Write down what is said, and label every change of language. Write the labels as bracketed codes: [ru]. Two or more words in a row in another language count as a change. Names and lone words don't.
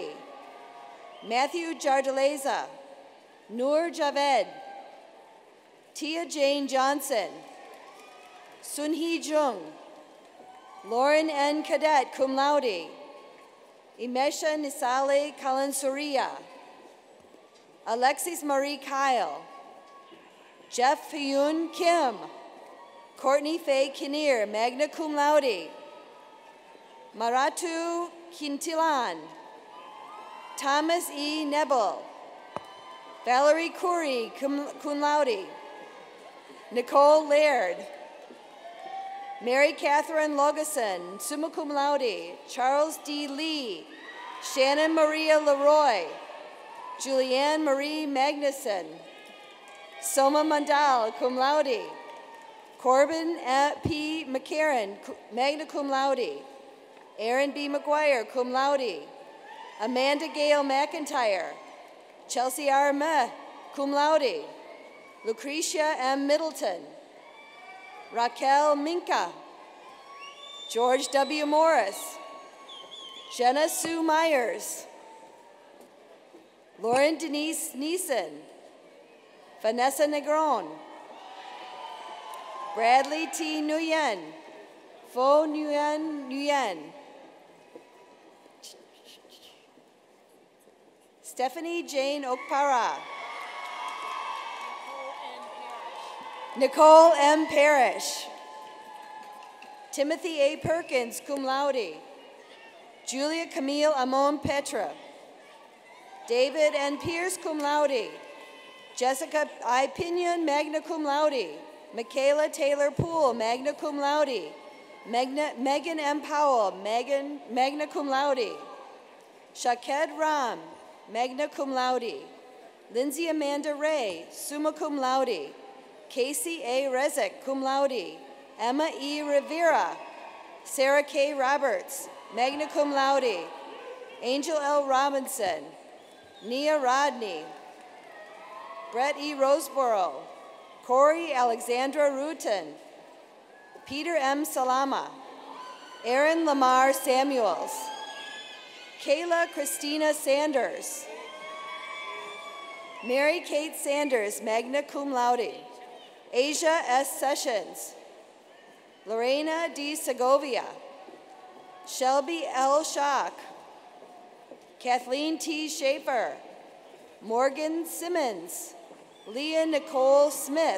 [en] Matthew Jardaleza. Noor Javed. Tia Jane Johnson. Sunhee Jung. Lauren N. Cadet, [la] cum laude. [en] Imesha Nisale Kalansuria. Alexis Marie Kyle. Jeff Hyun Kim. Courtney Faye Kinnear, [la] magna cum laude. [en] Maratu Quintilan. Thomas E. Nebel. Valerie Curry, [la] cum laude. [en] Nicole Laird. Mary Catherine Logeson, [la] summa cum laude. [en] Charles D. Lee. Shannon Maria Leroy. Julianne Marie Magnuson. Soma Mandal, [la] cum laude. [en] Corbin P. [la] McCarran, magna cum laude. [en] Aaron B. McGuire, [la] cum laude. [en] Amanda Gale McIntyre. Chelsea R. Meh, [la] cum laude. [en] Lucretia M. Middleton. Raquel Minka. George W. Morris. Jenna Sue Myers. Lauren Denise Neeson. Vanessa Negron. Bradley T. Nguyen. Pho Nguyen. Stephanie Jane Okpara. Nicole M. Parrish. Timothy A. Perkins, [la] cum laude. [en] Julia Camille Amon Petra. David N. Pierce, [la] cum laude. [en] Jessica I. Pinion, [la] magna cum laude. [en] Michaela Taylor Poole, [la] magna cum laude. [en] Megan M. Powell, [la] magna cum laude. [en] Shaked Ram, [la] magna cum laude. [en] Lindsay Amanda Ray, [la] summa cum laude. [en] Casey A. Rezek, [la] cum laude. [en] Emma E. Rivera. Sarah K. Roberts, [la] magna cum laude. [en] Angel L. Robinson. Nia Rodney. Brett E. Roseborough. Corey Alexandra Rutan. Peter M. Salama. Aaron Lamar Samuels. Kayla Christina Sanders. Mary Kate Sanders, [la] magna cum laude. [en] Asia S. Sessions. Lorena D. Segovia. Shelby L. Schock. Kathleen T. Schaefer. Morgan Simmons. Leah Nicole Smith.